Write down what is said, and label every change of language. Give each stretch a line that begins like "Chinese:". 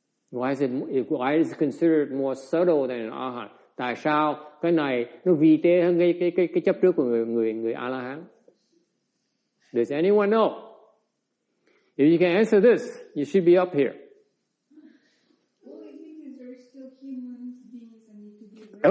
English: Why is it considered more subtle than an arhat?
Vietnamese: Tại sao cái này nó vi tế hơn cái chấp trước của người A-la-hán?
English: Does anyone know? If you can answer this, you should be up here. Well, I think that there are still human beings that need to be ready.